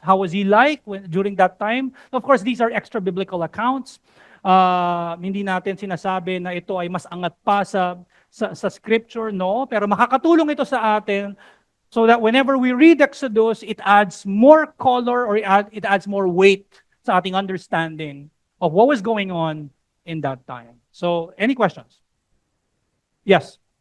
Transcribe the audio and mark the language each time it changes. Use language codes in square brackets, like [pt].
[en] How was he like during that time? Of course, these are extra biblical accounts. [tl] Hindi natin sinasabi na ito ay mas angat pa sa scripture, no? Pero makakatulong ito sa atin [en] so that whenever we read Exodus, it adds more color or it adds more weight [tl] sa ating [en] understanding of what was going on in that time. So, any questions? Yes.